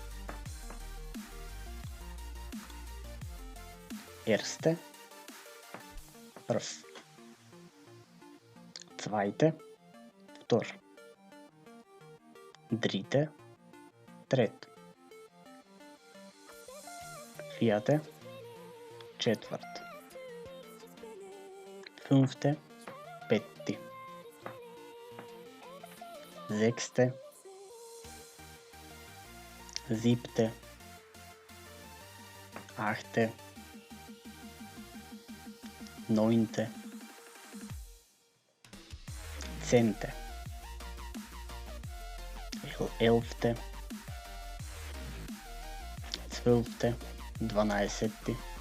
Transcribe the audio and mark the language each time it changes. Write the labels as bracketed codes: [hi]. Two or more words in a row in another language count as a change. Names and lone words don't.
[de] Ерсте, прв. Zweite, втор. Dritte, трет. Vierte, четврт. Fünfte, петти. Sechste, siebte, achte, neunte, zehnte, elfte, zwölfte, 12.